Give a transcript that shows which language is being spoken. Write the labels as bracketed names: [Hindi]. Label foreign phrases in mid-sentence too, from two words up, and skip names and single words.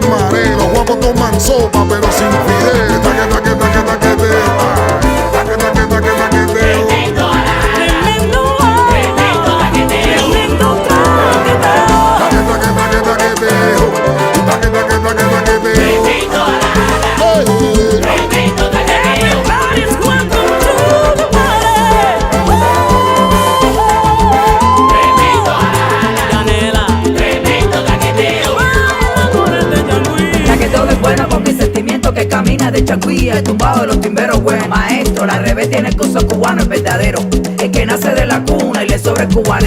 [Spanish] pared. Los guapos toman sopa, pero sin fidel. Taque, taque, taque, taqueteo. Taque, taque, taque, taqueteo. Tremendo taqueteo. Taque, taque, taque, taqueteo. Taque, taque, taque, taqueteo. Tremendo taqueteo. [English] Everybody's welcome to the party. [Spanish] Canela, Tremendo taqueteo. Taqueteo es bueno con mi sentimiento que camina de changuía, el tumbado de los timberos buenos. Maestro, la revés tiene el curso cubano, es verdadero. El que nace de la cuna y le sobra el cubaneo.